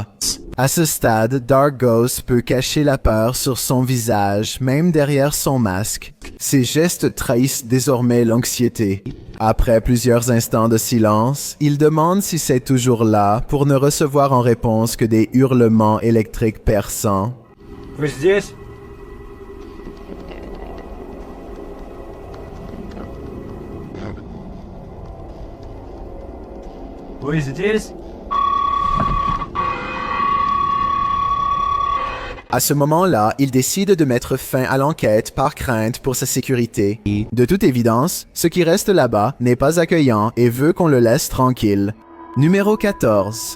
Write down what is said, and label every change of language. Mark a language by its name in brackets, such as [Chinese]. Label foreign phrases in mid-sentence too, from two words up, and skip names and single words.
[French] À ce stade, Dark Ghost peut cacher la peur sur son visage, même derrière son masque. Ses gestes trahissent désormais l'anxiété. Après plusieurs instants de silence, il demande si c'est toujours là pour ne recevoir en réponse que des hurlements électriques perçants. [Russian] Вы здесь? Вы здесь? [French] À ce moment-là, il décide de mettre fin à l'enquête par crainte pour sa sécurité. De toute évidence, ce qui reste là-bas n'est pas accueillant et veut qu'on le laisse tranquille. Numéro 14.